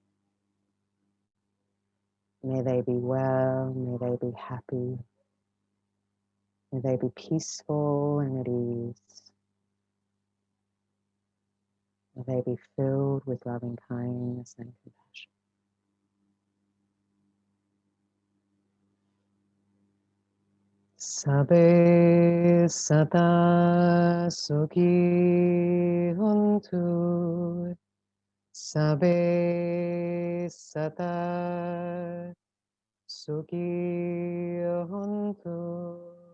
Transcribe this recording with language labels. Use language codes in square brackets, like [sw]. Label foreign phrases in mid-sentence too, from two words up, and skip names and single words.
[en] May they be well, may they be happy, may they be peaceful and at ease. May they be filled with loving kindness and compassion. [pi] Sabe sata sukhi hontu. Sabe sata sukhi hontu.